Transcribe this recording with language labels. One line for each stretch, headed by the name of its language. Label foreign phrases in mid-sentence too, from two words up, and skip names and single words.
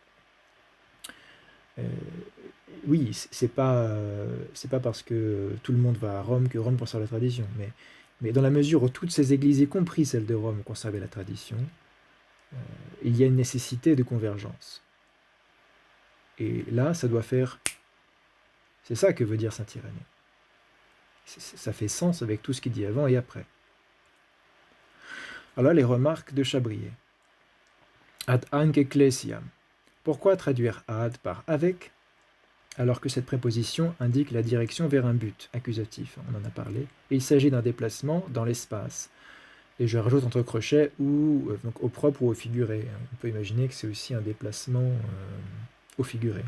French: Oui, c'est pas parce que tout le monde va à Rome que Rome conserve la tradition, mais dans la mesure où toutes ces églises, y compris celles de Rome, conservaient la tradition, il y a une nécessité de convergence. Et là, ça doit faire... C'est ça que veut dire saint Irénée. Ça fait sens avec tout ce qu'il dit avant et après. Alors les remarques de Chabrier.
Latin: Ad hanc ecclesiam.
French: Pourquoi traduire ad par avec, alors que cette préposition indique la direction vers un but accusatif, on en a parlé, et il s'agit d'un déplacement dans l'espace. Et je rajoute entre crochets ou donc au propre ou au figuré. On peut imaginer que c'est aussi un déplacement au figuré.